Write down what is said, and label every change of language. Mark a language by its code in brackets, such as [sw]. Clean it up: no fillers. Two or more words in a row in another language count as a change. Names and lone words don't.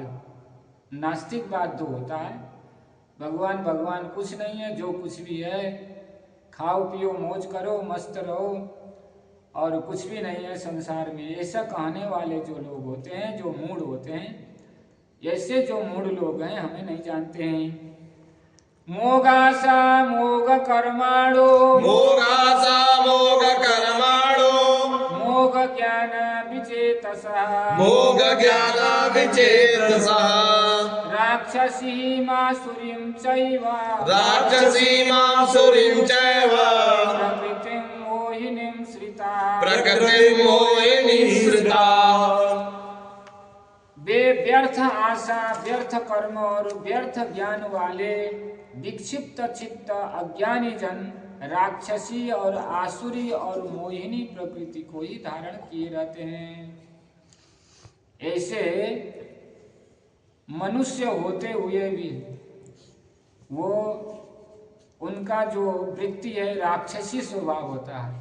[hi] नास्तिकवाद तो होता है भगवान भगवान कुछ नहीं है, जो कुछ भी है खाओ पियो मौज करो मस्त रहो और कुछ भी नहीं है संसार में, ऐसा कहने वाले जो लोग होते हैं, जो मूढ़ होते हैं, ऐसे जो मूढ़ लोग हैं हमें नहीं जानते हैं। [sa] मोगासा मोग कर्माणो। मोगासा मोग कर्माणो। मोग ज्ञान विचेतसः। मोग ज्ञान विचेतसः। राक्षसी मासुरीं चैव। राक्षसी मासुरीं चैव। प्रकृतिं मोहिनीं श्रिता। प्रकृतिं मोहिनीं श्रिता। [hi] वे व्यर्थ आशा, व्यर्थ कर्म और व्यर्थ ज्ञान वाले विक्षिप्त चित्त अज्ञानी जन राक्षसी और आसुरी और मोहिनी प्रकृति को ही धारण किए रहते हैं। ऐसे मनुष्य होते हुए भी वो उनका जो वृत्ति है राक्षसी स्वभाव होता है।